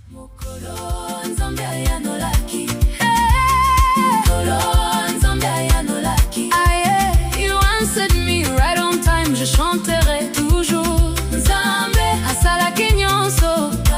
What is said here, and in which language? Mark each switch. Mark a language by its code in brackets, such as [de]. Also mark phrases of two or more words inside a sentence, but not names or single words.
[ln] Mokolo Nzambe ayanolaki. Mokolo Nzambe ayanolaki. Aye, [en] you answered me right on time. [fr] Je chanterai toujours. [ln] Nzambe asalaki nyonso.